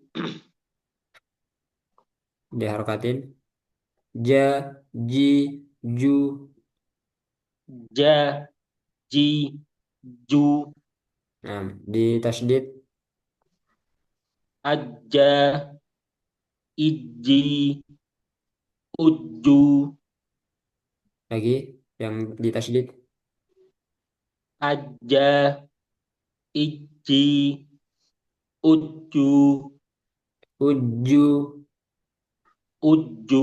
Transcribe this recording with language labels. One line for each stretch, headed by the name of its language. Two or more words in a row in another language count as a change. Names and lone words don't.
Indonesian: Diharokatin. Ja, ji, ju. Ja, Ji, Ju, Nah, di tasdid. Aja, Iji, Uju, Lagi. Yang di tasdid. Aja, Iji, Uju, Uju. Uju,